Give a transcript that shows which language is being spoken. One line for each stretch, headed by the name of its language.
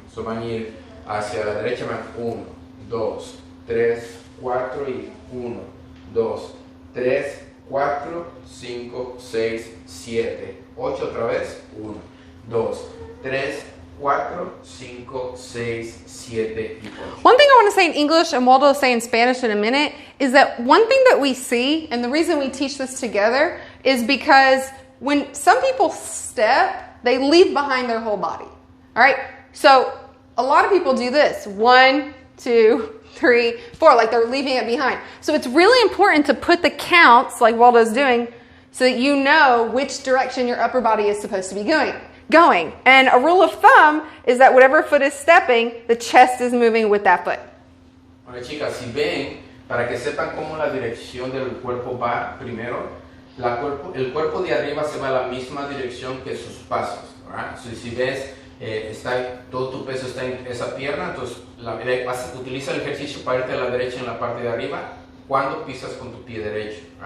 Spanish: Van a ir hacia la derecha, 1, 2, 3, 4 y 1, 2, 3, 4, 5, 6, 7, 8 otra vez, 1, 2, 3, 4, 5, 6, 7 y 8.
English: One thing I want to say in English, and Waldo will say in Spanish in a minute, is that one thing that we see, and the reason we teach this together, is because when some people step, they leave behind their whole body. All right? So a lot of people do this. 1, 2, 3, 4, like they're leaving it behind. So it's really important to put the counts, like Waldo's doing, so that you know which direction your upper body is supposed to be going. And a rule of thumb is that whatever foot is stepping, the chest is moving with that foot.
Spanish: Ahora chicas, si ven, para que sepan cómo la dirección del cuerpo va primero, el cuerpo de arriba se va a la misma dirección que sus pasos. Si ves, todo tu peso está en esa pierna, entonces utiliza el ejercicio para irte a la derecha en la parte de arriba cuando pisas con tu pie derecho.